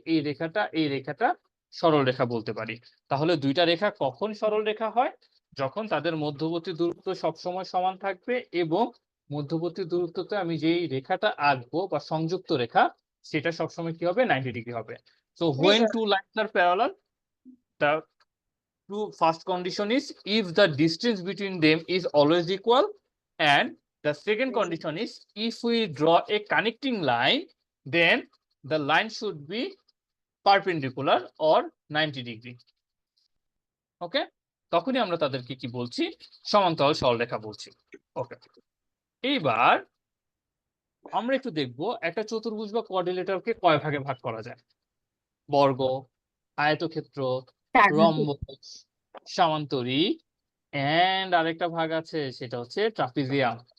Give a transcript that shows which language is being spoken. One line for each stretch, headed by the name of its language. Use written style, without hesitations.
Bangla: এই রেখাটা সরল রেখা বলতে পারি। তাহলে দুইটা রেখা কখন সরল রেখা হয়? যখন তাদের মধ্যবর্তী দূরত্ব সবসময় সমান থাকবে এবং মধ্যবর্তী দূরত্বতে আমি যেই রেখাটা আঁকবো বা সংযুক্ত রেখা সেটা সবসময় কি হবে 90 ডিগ্রি হবে।
English: So when two lines are parallel, the first condition is if the distance between them is always equal, and the second condition is if we draw a connecting line, then the line should be perpendicular or 90 degree.
Bangla: ওকে, তখনই আমরা তাদেরকে কি বলছি, সমান্তরাল সরলরেখা বলছি। ওকে, এইবার আমরা একটু দেখবো একটা চতুর্ভুজ বা কোয়াড্রিলেটারকে কয় ভাগে ভাগ করা যায়। বর্গ, আয়তক্ষেত্র, রম্বস, সামান্তরিক, এন্ড আরেকটা ভাগ আছে সেটা হচ্ছে ট্রাপিজিয়াম।